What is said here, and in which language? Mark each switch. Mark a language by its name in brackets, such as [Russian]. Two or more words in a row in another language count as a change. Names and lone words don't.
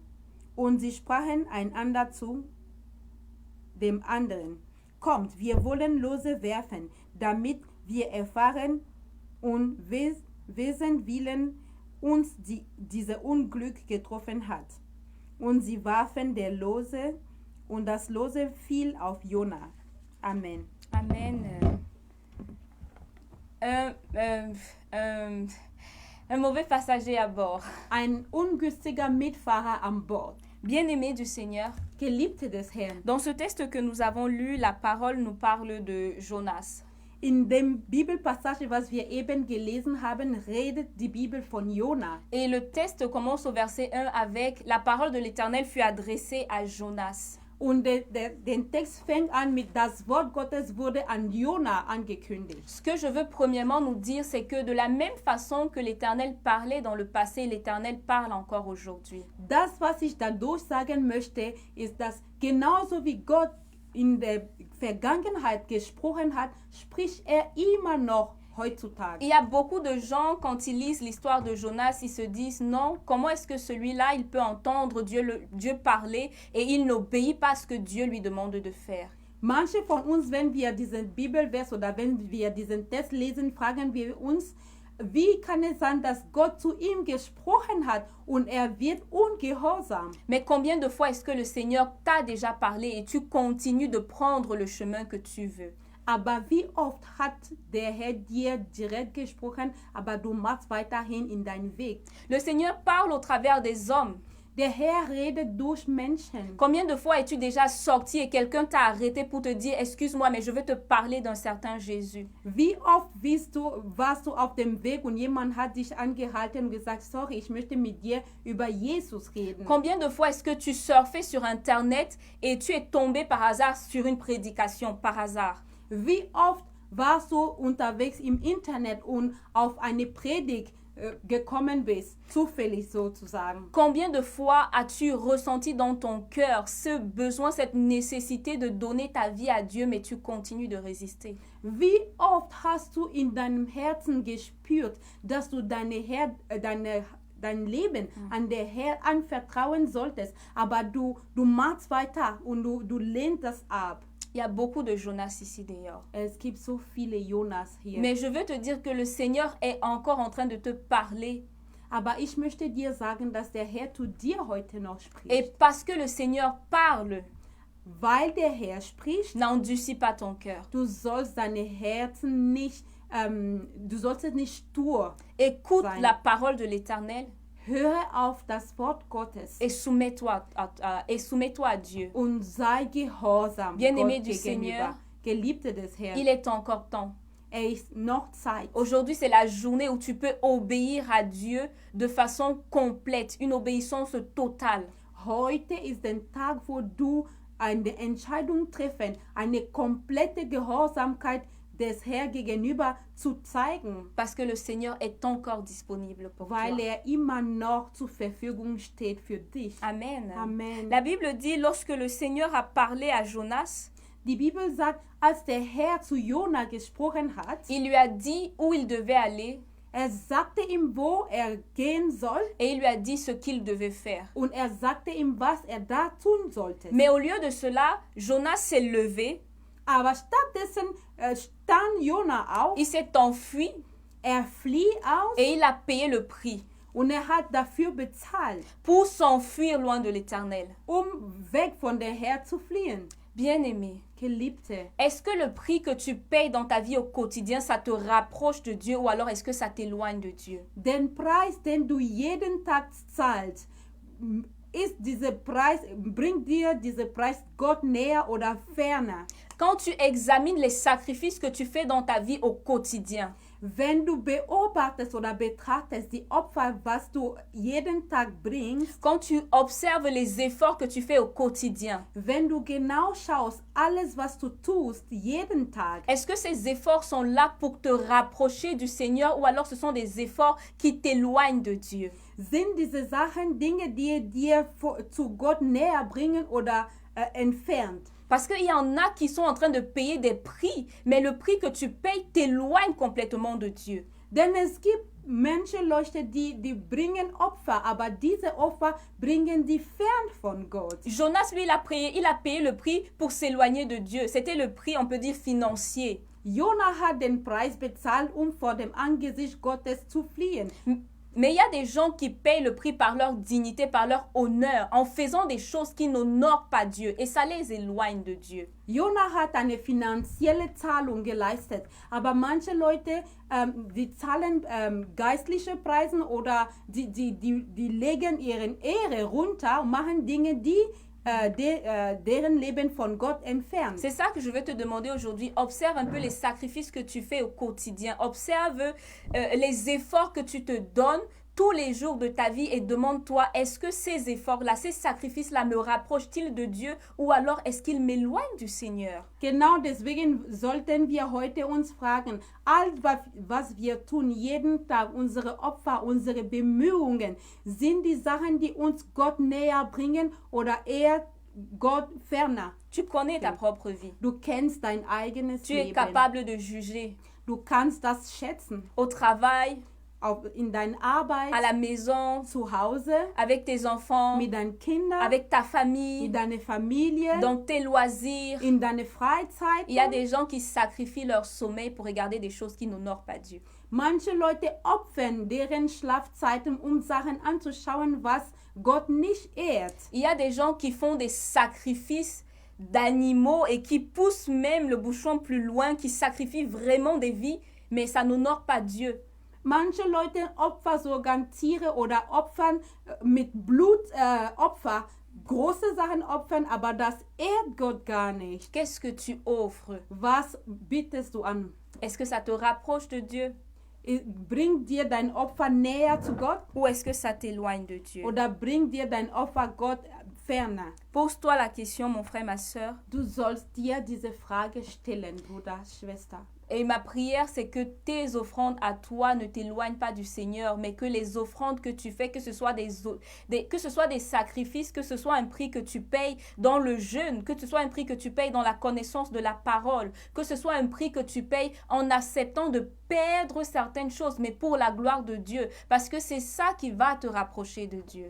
[German] Und sie sprachen einander zu dem anderen: Kommt, wir wollen Lose werfen, damit wir erfahren, und wessen Willen uns dieses Unglück getroffen hat. Und sie warfen der Lose, und das Lose fiel auf Jona. Amen. Amen. [French] Un mauvais passager à bord. [German] Ein ungünstiger Mitfahrer an Bord. [French] Bien-aimé du Seigneur, [German] Geliebte des Herrn. [French] dans ce texte que nous avons lu, la parole nous parle de Jonas. [German] In dem Bibelpassage, was wir eben gelesen haben, redet die Bibel von Jona. [French] Et le texte commence au verset 1 avec « La parole de l'Éternel fut adressée à Jonas ». [German] Und den Text fängt an mit das Wort Gottes wurde an Jona angekündigt. [French] Ce que je veux premièrement nous dire, c'est que de la même façon que l'Éternel parlait dans le passé, l'Éternel parle encore aujourd'hui. [German] Das, was ich dadurch sagen möchte, ist, dass genauso wie Gott in der Vergangenheit gesprochen hat, spricht er immer noch heutzutage. [French] Il y a beaucoup de gens, quand ils lisent l'histoire de Jonas, ils se disent non, comment est-ce que celui-là, il peut entendre Dieu parler et il n'obéit pas à ce que Dieu lui demande de faire. [German] Manche von uns, wenn wir diesen Bibelvers oder wenn wir diesen Text lesen, fragen wir uns, wie kann es sein, dass Gott zu ihm gesprochen hat und er wird ungehorsam? [French] Mais combien de fois est-ce que le Seigneur t'a déjà parlé et tu continues de prendre le chemin que tu veux? [German] Aber wie oft hat der Herr dir direkt gesprochen, aber du machst weiterhin in deinen Weg? [French] Le Seigneur parle au travers des hommes. [German] Der Herr redet durch Menschen. [French] Combien de fois es-tu déjà sorti et quelqu'un t'a arrêté pour te dire « Excuse-moi, mais je veux te parler d'un certain Jésus. [German] Wie oft warst du auf dem Weg und jemand hat dich angehalten und gesagt, sorry, ich möchte mit dir über Jesus reden. » [French] Combien de fois est-ce que tu surfais sur Internet et tu es tombé par hasard sur une prédication, par hasard? [German] Wie oft warst du unterwegs im Internet und auf eine Predigt gekommen bist, zufällig sozusagen? [French] Combien de fois as-tu ressenti dans ton cœur ce besoin, cette nécessité de donner ta vie à Dieu, mais tu continues de résister? [German] Wie oft hast du in deinem Herzen gespürt, dass du dein Leben an der Herr anvertrauen solltest, aber du machst weiter und du lehnst das ab? [French] Il y a beaucoup de Jonas ici dehors. [German] Es gibt so viele Jonas hier. [French] Mais je veux te dire que le Seigneur est encore en train de te parler. [German] Aber ich möchte dir sagen, dass der Herr zu dir heute noch spricht. [French] Et parce que le Seigneur parle, [German] Weil der Herr spricht, [French] n'endurcis pas ton cœur. [German] du sollst deine Herzen nicht, du sollst nicht stur. [French] Écoute [German] Sein. [French] la parole de l'Éternel [German] Höre auf das Wort Gottes [French] et soumets-toi à Dieu. [German] und sei gehorsam [French] Bien-aimé [German] Gott du gegenüber. [French] Seigneur, [German] Geliebte des Herrn, [French] Il est encore temps. [German] ist noch Zeit. [French] Aujourd'hui, c'est la journée où tu peux obéir à Dieu de façon complète, une obéissance totale. [German] Heute ist der Tag, wo du eine Entscheidung treffen, eine komplette Gehorsamkeit des Herrn gegenüber zu zeigen, [French] Parce que le Seigneur est encore disponible pour [German] weil [French] toi. [German] er immer noch zur Verfügung steht für dich. Amen. Amen. [French] La Bible dit, lorsque le Seigneur a parlé à Jonas, [German] Die Bibel sagt, als der Herr zu Jona gesprochen hat, [French] il lui a dit où il devait aller [German] er sagte ihm, wo er gehen soll, [French] et il lui a dit ce qu'il devait faire. [German] und er sagte ihm, was er da tun sollte. [French] Mais au lieu de cela, Jonas s'est levé, [German] Aber stattdessen stand Jona auf, [French] il s'est enfui [German] er flieht aus [French] et il a payé le prix [German] und er hat dafür bezahlt, [French] pour s'enfuir loin de l'Éternel. [German] weg von der Herr zu fliehen. [French] Bien-aimé, [German] Geliebte, [French] est-ce que le prix que tu payes dans ta vie au quotidien, ça te rapproche de Dieu ou alors est-ce que ça t'éloigne de Dieu? [German] den Preis, den du jeden Tag zahlst, bringt dir dieser Preis Gott näher oder ferner? [French] Quand tu examines les sacrifices que tu fais dans ta vie au quotidien, [German] Wenn du beobachtest oder betrachtest die Opfer, was du jeden Tag bringst, [French] quand tu observes les efforts que tu fais au quotidien, [German] wenn du genau schaust, alles, was du tust, jeden Tag, [French] est-ce que ces efforts sont là pour te rapprocher du Seigneur ou alors ce sont des efforts qui t'éloignent de Dieu? [German] sind diese Sachen Dinge, die dir zu Gott näher bringen oder entfernt? [French] Parce qu'il y en a qui sont en train de payer des prix, mais le prix que tu payes t'éloigne complètement de Dieu. [German] Denn es gibt Leute, die bringen Opfer, aber diese Opfer bringen die fern von Gott. [French] Jonas, lui, il a payé le prix pour s'éloigner de Dieu. C'était le prix, on peut dire, financier. [German] Jona hat den Preis bezahlt, vor dem Angesicht Gottes zu fliehen. [French] Mais il y a des gens qui payent le prix par leur dignité, par leur honneur, en faisant des choses qui n'honorent pas Dieu. Et ça les éloigne de Dieu. [German] Jona hat eine finanzielle Zahlung geleistet, aber manche Leute, die zahlen geistliche Preise oder die legen ihre Ehre runter und machen Dinge, die deren Leben von Gott entfernt. [French] C'est ça que je veux te demander aujourd'hui. Observe un peu les sacrifices que tu fais au quotidien. Observe les efforts que tu te donnes tous les jours de ta vie et demande-toi, est-ce que ces efforts-là, ces sacrifices-là me rapprochent-ils de Dieu ou alors est-ce qu'ils m'éloignent du Seigneur? [German] Genau deswegen sollten wir heute uns fragen, all was wir tun, jeden Tag, unsere Opfer, unsere Bemühungen, sind die Sachen, die uns Gott näher bringen oder eher Gott ferner? [French] Tu connais ta propre vie. [German] Du kennst dein eigenes [French] Tu es [German] Leben. [French] capable de juger. [German] Du kannst das schätzen. [French] Au travail, [German] In deiner Arbeit, [French] à la maison, [German] zu Hause, [French] avec tes enfants, [German] mit deinen Kindern, [French] avec ta famille, [German] mit deiner Familie, [French] dans tes loisirs. [German] in deiner Freizeit. [French] Il y a des gens qui sacrifient leur sommeil pour regarder des choses qui n'honorent pas Dieu. [German] Manche Leute opfern deren Schlafzeiten, Sachen anzuschauen, was Gott nicht ehrt. [French] Il y a des gens qui font des sacrifices d'animaux et qui poussent même le bouchon plus loin, qui sacrifient vraiment des vies, mais ça n'honore pas Dieu. [German] Manche Leute opfern sogar Tiere oder opfern mit Blut Opfer, große Sachen opfern, aber das ehrt Gott gar nicht. [French] Qu'est-ce que tu offres? [German] Was bittest du an? [French] Est-ce que ça te rapproche de Dieu [German] Bringt dir dein Opfer näher zu Gott [French] ou est-ce que ça t'éloigne de Dieu? [German] oder bringt dir dein Opfer Gott ferner? [French] Pose-toi la question, mon frère, ma soeur. [German] Du sollst dir diese Frage stellen, Bruder, Schwester. [French] Et ma prière, c'est que tes offrandes à toi ne t'éloignent pas du Seigneur, mais que les offrandes que tu fais, que ce soit des sacrifices, que ce soit un prix que tu payes dans le jeûne, que ce soit un prix que tu payes dans la connaissance de la parole, que ce soit un prix que tu payes en acceptant de perdre certaines choses, mais pour la gloire de Dieu, parce que c'est ça qui va te rapprocher de Dieu.